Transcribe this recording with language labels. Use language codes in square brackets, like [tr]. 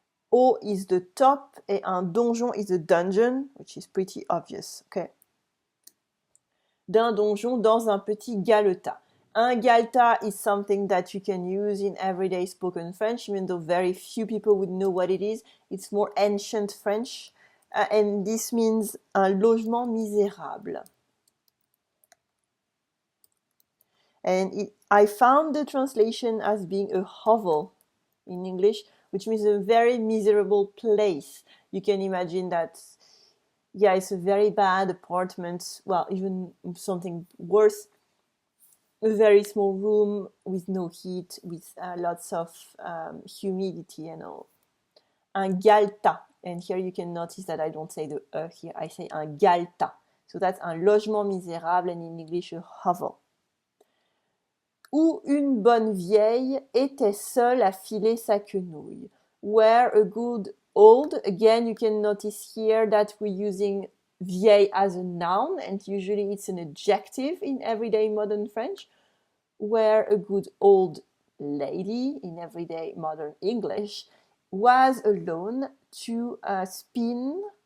[en] Haut is the top, et un donjon is a dungeon, which is pretty obvious, okay? [fr] D'un donjon dans un petit galetas. [en] Un galetas is something that you can use in everyday spoken French, even though very few people would know what it is. It's more ancient French, and this means [fr] un logement misérable. [en] And I found the translation as being a hovel in English, which means a very miserable place. You can imagine that, yeah, it's a very bad apartment, well, even something worse, a very small room with no heat, with lots of humidity and all. Un galetas, and here you can notice that I don't say the E here, I say un galetas. So that's [fr] un logement misérable, [en] and in English a hovel. [fr] Où une bonne vieille était seule à filer sa quenouille. [en] Where a good old, again you can notice here that we're using vieille as a noun, and usually it's an adjective in everyday modern French. Where a good old lady, in everyday modern English, was alone to spin.